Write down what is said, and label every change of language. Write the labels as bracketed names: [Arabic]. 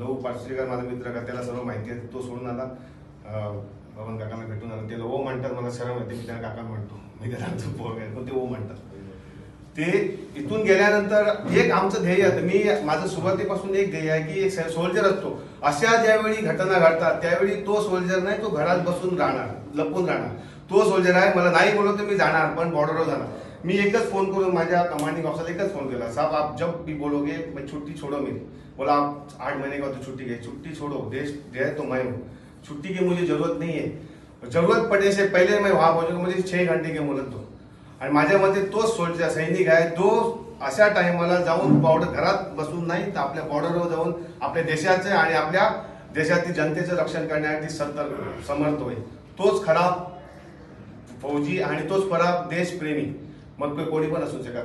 [Marathi] लहू पार्श्वकर माझा मित्र का त्याला सर्व माहिती आहे, तो सोडून आला भवन काकांना भेटून आला, ते ओ म्हणतात, मला शरम येते मी त्याला काका म्हणतो, मी त्याला पोर आहे पण ते ओ म्हणतात। ते इथून गेल्यानंतर एक आमचं ध्येय आहे, मी माझं सुरुवातीपासून एक ध्येय आहे की एक सोल्जर असतो, अशा ज्यावेळी घटना घडतात त्यावेळी तो सोल्जर नाही तो घरात बसून राहणार, लपून राहणार, तो सोल्जर आहे। मला नाही बोललो तर मी जाणार पण बॉर्डरवर जाणार। [Hindi] मी एकच फोन करून माझ्या कमांडिंग ऑफिसरला एकच फोन केला, साहब आप जब भी बोलोगे मैं छुट्टी छोड़ो मेरी, बोला आप 8 महीने का तो छुट्टी गई, छुट्टी छोड़ो, देश जो है तो मैं हूँ, छुट्टी की मुझे जरूरत नहीं है, जरूरत पड़ने से पहले मैं वहां पहुंचूंगा, मुझे 6 घंटे की मोहलत दो। [Marathi] आणि माझ्यामध्ये तोच सोल्जर सैनिक आहे तो अशा टाइमला जाऊन घरात बसून नाही तर आपल्या बॉर्डरवर जाऊन आपल्या देशाचे आणि आपल्या देशातील जनतेचं रक्षण करण्यासाठी समर्थ होईल। तोच खरा फौजी आणि तोच खरा देशप्रेमी, मग कोणी पण असू शकता।